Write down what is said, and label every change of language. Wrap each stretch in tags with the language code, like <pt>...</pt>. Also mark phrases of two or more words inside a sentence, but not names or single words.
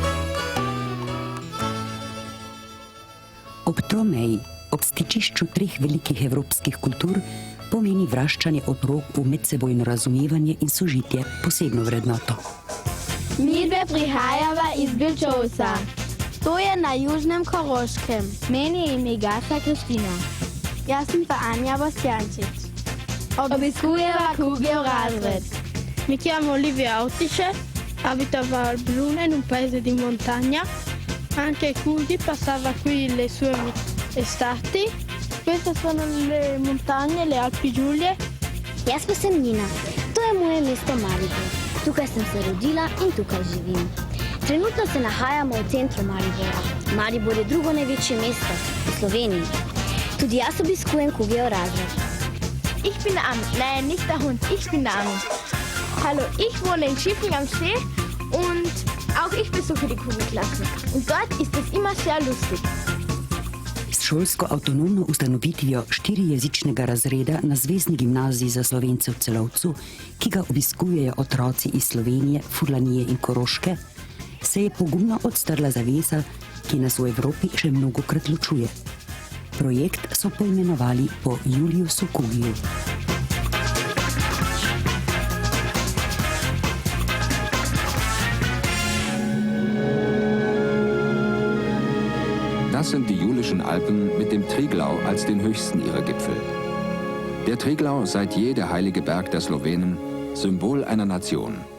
<sl>Ob Tromeji, ob stičišču 3 velikih evropskih kultur, pomeni vraščanje otrok v medsebojno razumevanje in sožitje posebno vrednoto. Midve prihajava iz Bilčovca. To je na južnem Koroškem. Meni je ime Gasa Kristina. Jaz sem pa Anja Bosjančič. Obiskujeva Kugjev razred.</sl> <it>Mi chiamo Olivia Autice, abitavo al Brune in un paese di montagna. Anche Kugi passava qui le sue estati. Queste sono le montagne, le Alpi Giulie.</it> <sl>Jaz pa sem Nina. To je moje mesto Maribor. Tukaj sem se rodila in tukaj živim. Trenutno se nahajamo v centru Maribora. Maribor je drugo največje mesto v Sloveniji. Tudi jaz obiskujem Kugjev razred.</sl> <de>Ich bin der Anne. Nein, nicht der Hund. Ich bin der Anne. Hallo, ich wohne in Schiffing am See und auch ich besuche die Kugelklasse. Und dort ist es immer sehr lustig.</de> <sl>S šolsko avtonomno ustanovitvijo 4-jezičnega razreda na Zvezni gimnaziji za Slovence v Celovcu, ki ga obiskujejo otroci iz Slovenije, Furlanije in Koroške, se je pogumno odstrla zavesa, ki nas v Evropi še mnogokrat ločuje. Projekt so poimenovali po Juliusu Kugiju.</sl> <de>Das sind die Julischen Alpen mit dem Triglau als den höchsten ihrer Gipfel. Der Triglau, seit je der heilige Berg der Slowenen, Symbol einer Nation.</de>